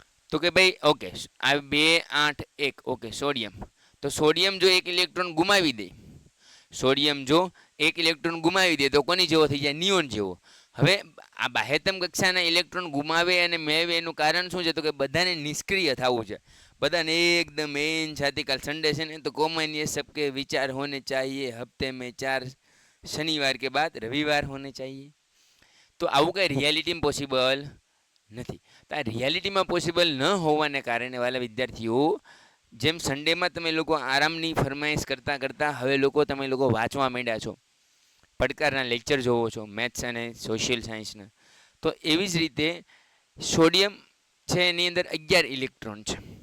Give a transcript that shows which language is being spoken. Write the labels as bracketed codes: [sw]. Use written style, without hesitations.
[gu] તો કે ભાઈ ઓકે, આ 2 8 1. Okay, sodium. તો સોડિયમ જો 1 ઇલેક્ટ્રોન ગુમાવી દે, સોડિયમ જો 1 ઇલેક્ટ્રોન ગુમાવી દે તો કોની જેવો થઈ જાય? નિયોન જેવો. હવે આ બાહ્યતમ કક્ષાના ઇલેક્ટ્રોન ગુમાવે અને મેળવે એનું કારણ શું છે? તો કે બધાને નિષ્ક્રિય થવું છે. બધાને એકદમ એન છાતી. કાલ સન્ડે છે ને, તો કોમન [hi] ये सबके विचार होने चाहिए हफ्ते में 4 शनिवार के बाद रविवार होने चाहिए. [gu] તો આવું કંઈ રિયાલિટીમાં પોસિબલ નથી. તો આ રિયાલિટીમાં પોસિબલ ન હોવાને કારણે વાલા વિદ્યાર્થીઓ, જેમ સન્ડેમાં તમે લોકો આરામની ફરમાઈશ કરતાં હવે તમે લોકો વાંચવા માંડ્યા છો, પડકારના લેક્ચર જોવો છો, મેથ્સ અને સોશિયલ સાયન્સના. તો એવી જ રીતે સોડિયમ છે, એની અંદર 11 ઇલેક્ટ્રોન છે.